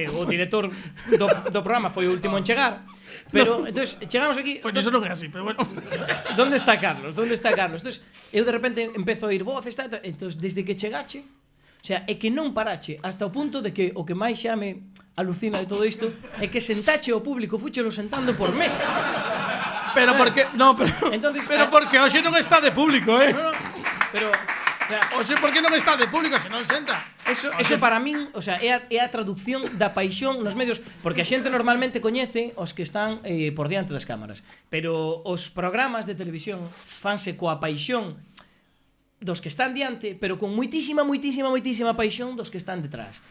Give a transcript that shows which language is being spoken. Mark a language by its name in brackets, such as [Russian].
[Galician] O director do programa foi o último en chegar. Pero, entonces, chegamos aquí... Pois iso non é así, pero bueno. [Spanish] ¿Dónde está Carlos? [Galician] Entonces, eu de repente empezo a oír voces, entonces, desde que chegache, o sea, é que non parache, hasta o punto de que o que máis xa me alucina de todo isto é que sentache o público, fúchelo sentando por mesas. Pero porque... No, pero porque hoxe non está de público, No, pero... Oxe, por que non está de público se non senta? Eso para min, o sea, é a traducción da paixón nos medios, porque a xente normalmente coñece os que están por diante das cámaras, pero os programas de televisión fanse coa paixón dos que están diante, pero con moitísima paixón dos que están detrás.